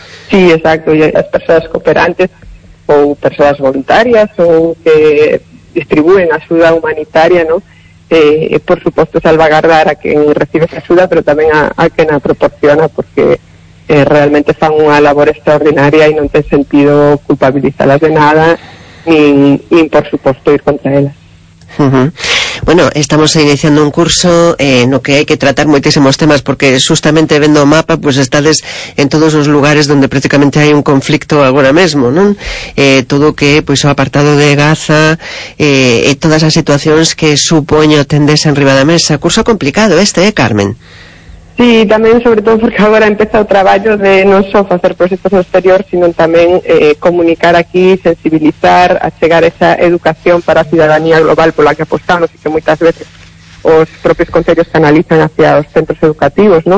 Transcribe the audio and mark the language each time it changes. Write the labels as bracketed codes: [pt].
[gl] Sí, exacto, y as persoas cooperantes ou persoas voluntarias ou que distribúen axuda humanitaria, ¿no? Por suposto salvagardar a quen recibe esa axuda, pero tamén a quen a proporciona, porque realmente fan unha labor extraordinaria e non ten sentido culpabilizalas de nada, nin por suposto ir contra elas. [es] Bueno, estamos iniciando un curso en lo que hay que tratar muchísimos temas, porque justamente [gl] vendo mapa, [es] pues estades en todos los lugares donde prácticamente hay un conflicto ahora mismo, ¿no? [gl] Todo que, pues, o apartado de Gaza, [es] y todas las situaciones que [gl] supoño tendes en riba da mesa. Curso complicado este, Carmen. Sí, tamén sobre todo porque agora empeza o traballo de non só facer proxectos no exterior, sino tamén comunicar aquí, sensibilizar, achegar esa educación para a cidadanía global pola que apostamos e que moitas veces os propios concellos canalizan hacia os centros educativos, non?